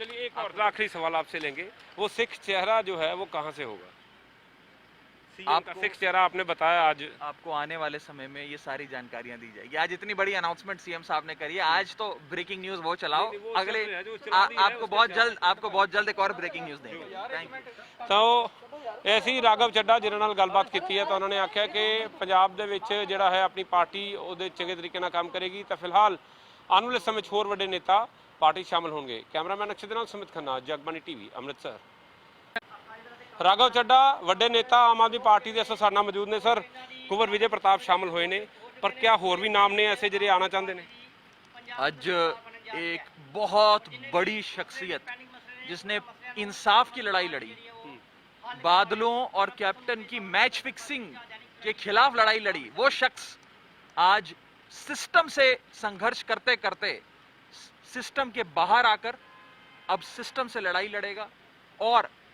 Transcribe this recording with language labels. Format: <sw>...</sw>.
<hi>चलिए एक और आखिरी सवाल आपसे लेंगे, वो सिख चेहरा जो है वो कहाँ से होगा? सीएम का सिख चेहरा आपने बताया आज। आपको आने वाले समय में ये सारी जानकारियां दी जाएगी। आज इतनी बड़ी अनाउंसमेंट सीएम साहब ने करी है, आज तो ब्रेकिंग न्यूज वो चलाओ, नहीं, वो अगले चल रहा है, जो चला रही है, आपको बहुत जल्द एक और ब्रेकिंग न्यूज देंगे। Thank you. तो ऐसे ही</hi> <pa>राघव ਚੱਡਾ ਜਿਨ੍ਹਾਂ ਨਾਲ ਗੱਲਬਾਤ ਕੀਤੀ ਹੈ ਤਾਂ ਉਹਨਾਂ ਨੇ ਆਖਿਆ ਕਿ ਪੰਜਾਬ ਦੇ ਵਿੱਚ ਜਿਹੜਾ ਹੈ ਆਪਣੀ ਪਾਰਟੀ ਉਹਦੇ ਚੰਗੇ ਤਰੀਕੇ ਨਾਲ ਕੰਮ ਕਰੇਗੀ, ਤਾਂ ਫਿਲਹਾਲ ਆਉਣ ਵਾਲੇ ਸਮੇਂ 'ਚ ਹੋਰ ਵੱਡੇ ਨੇਤਾ ਪਾਰਟੀ ਸ਼ਾਮਲ ਹੋਣਗੇ। ਕੈਮਰਾਮੈਨ ਅਕਸ਼ੇ ਦੇ ਨਾਲ ਸੁਮਿਤ ਖੰਨਾ, ਜਗਬਾਣੀ ਟੀਵੀ, ਅੰਮ੍ਰਿਤਸਰ। ਰਾਘਵ ਚੱਡਾ ਵੱਡੇ ਨੇਤਾ ਆਮ ਆਦਮੀ ਪਾਰਟੀ ਦੇ ਇਸ ਸਾਡੇ ਨਾਲ ਮੌਜੂਦ ਨੇ। ਸਰ, ਕੁੰਵਰ ਵਿਜੇ ਪ੍ਰਤਾਪ ਸ਼ਾਮਲ ਹੋਏ ਨੇ, ਪਰ ਕਿਆ ਹੋਰ ਵੀ ਨਾਮ ਨੇ ਐਸੇ ਜਿਹੜੇ ਆਣਾ ਚਾਹੁੰਦੇ ਨੇ?</pa> <hi>आज एक बहुत बड़ी शख्सियत जिसने इंसाफ की लड़ाई लड़ी, बादलों और कैप्टन की मैच फिक्सिंग के खिलाफ लड़ाई लड़ी, वो शख्स आज सिस्टम से संघर्ष करते करते सिस्टम के बाहर आकर अब सिस्टम से लड़ाई लड़ेगा और</hi>